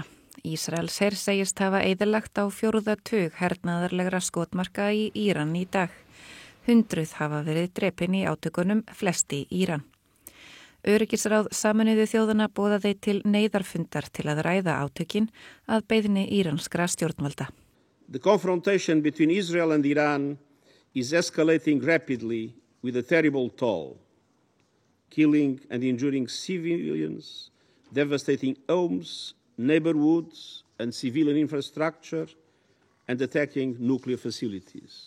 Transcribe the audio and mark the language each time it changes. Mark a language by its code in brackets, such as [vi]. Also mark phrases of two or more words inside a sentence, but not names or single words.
[is] Ísraelsher segist hafa eyðilagt á 4. tug hernaðarlegra skotmarka í Íran í dag. 100 hafa verið drepin í átökunum, flest í Íran. Öryggisráð Sameinuðu þjóðanna boðaði til neyðarfundar til að ræða átökin að beiðni íranskra stjórnvalda. [en] The confrontation between Israel and Iran is escalating rapidly with a terrible toll, killing and injuring civilians, devastating homes, neighborhoods and civilian infrastructure, and attacking nuclear facilities.